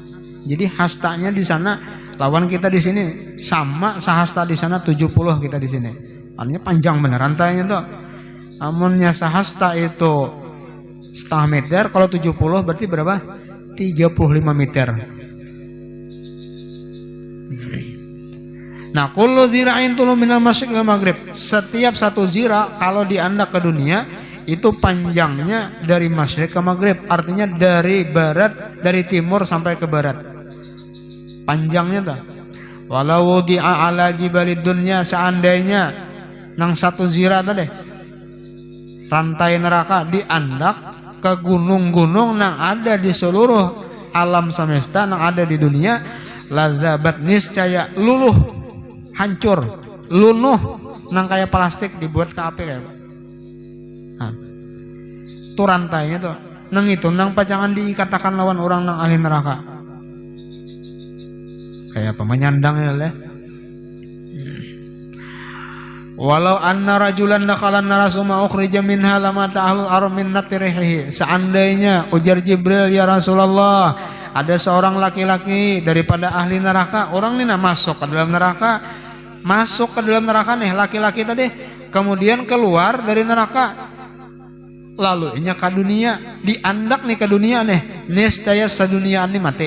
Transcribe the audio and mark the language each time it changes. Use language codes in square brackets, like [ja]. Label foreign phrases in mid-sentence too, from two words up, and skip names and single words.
[bjn] Jadi hastanya di sana lawan kita di sini sama sahasta di sana 70 kita di sini. Artinya panjang bener rantainya tuh. Amunnya sahasta itu 1,5 meter, kalau 70 berarti berapa? 35 meter. Nah, [ar] كل ذراع طوله من المشرق والمغرب. [bjn] Setiap satu zira kalau diandak ke dunia itu panjangnya dari masyriq ke maghrib, artinya dari barat, dari timur sampai ke barat. Panjangnya tuh. [ar] ولو وضع على جبال الدنيا, [bjn] seandainya nang satu zira tadi rantai neraka diandak ke gunung-gunung nang ada di seluruh alam semesta nang ada di dunia, ladzabat niscaya luluh, hancur, lunuh nang kayak plastik dibuat ke api kayak. Nah, itu rantainya tuh. Nang itu nang pajangan dikatakan lawan orang nang ahli neraka. Kayak apa menyandangnya lah. [ar] ولو أن رجلا دخل النار ثم أخرج منها لما تعال ارمن نتيره. [bjn] Seandainya ujar Jibril, [ar] يا رسول الله, [bjn] ada seorang laki-laki daripada ahli neraka, orang ini masuk ke dalam neraka, masuk ke dalam neraka nih laki-laki tadi, kemudian keluar dari neraka, lalu nya ke dunia, diandak nih ke dunia nih, niscaya sadunia ini mati.